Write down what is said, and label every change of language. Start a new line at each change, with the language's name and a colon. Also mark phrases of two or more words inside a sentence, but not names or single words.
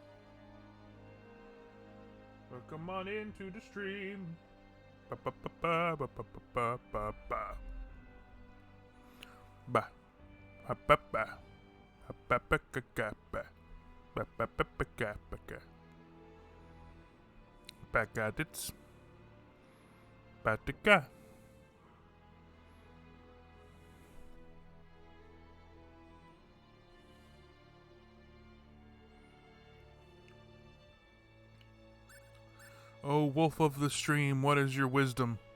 English: Welcome on into the stream. Ba ba ba ba ba ba ba ba ba. Ba ba ba ba ba ba ga ga ba ba ba ba ba ga ba ga. Back at it. Batica. O wolf of the stream, what is your wisdom?